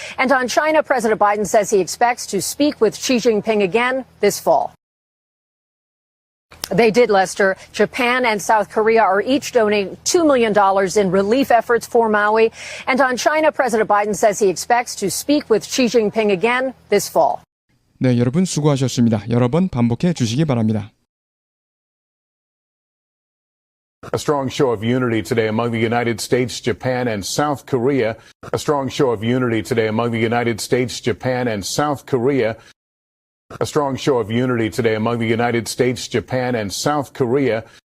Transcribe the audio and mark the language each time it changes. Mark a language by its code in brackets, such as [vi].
[en] And on China, President Biden says he expects to speak with Xi Jinping again this fall. They did, Lester. Japan and South Korea are each donating $2 million in relief efforts for Maui. And on China, President Biden says he expects to speak with Xi Jinping again this fall. [ko] 네, 여러분 수고하셨습니다. 여러 번 반복해 주시기 바랍니다. [en] A strong show of unity today among the United States, Japan, and South Korea. A strong show of unity today among the United States, Japan, and South Korea. A strong show of unity today among the United States, Japan, and South Korea.